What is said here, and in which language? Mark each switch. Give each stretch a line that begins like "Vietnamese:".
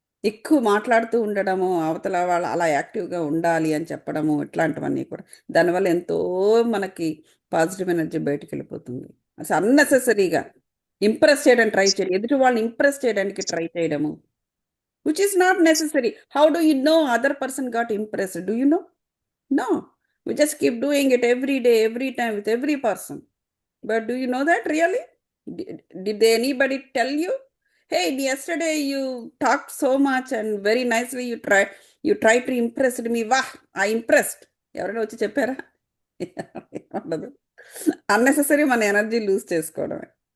Telugu: ఎక్కువ మాట్లాడుతూ ఉండడము, అవతల వాళ్ళు అలా యాక్టివ్గా ఉండాలి అని చెప్పడము, ఇట్లాంటివన్నీ కూడా దానివల్ల ఎంతో మనకి పాజిటివ్ ఎనర్జీ బయటకు వెళ్ళిపోతుంది. అసలు అన్నెసెసరీగా ఇంప్రెస్ చేయడానికి ట్రై చేయడం, ఎదుటి వాళ్ళని ఇంప్రెస్ చేయడానికి ట్రై చేయడము,
English: Which is not necessary. How do you know other person got impressed? Do you know? No, we just keep doing it every day, every time, with every person. But do you know that really? Did anybody tell you? Hey, yesterday you talked so much and very nicely you try to impress me. Wah, I impressed.
Telugu: ఎవరైనా వచ్చి చెప్పారా? ఉండదు. Unnecessary మన energy loose చేసుకోవడమే.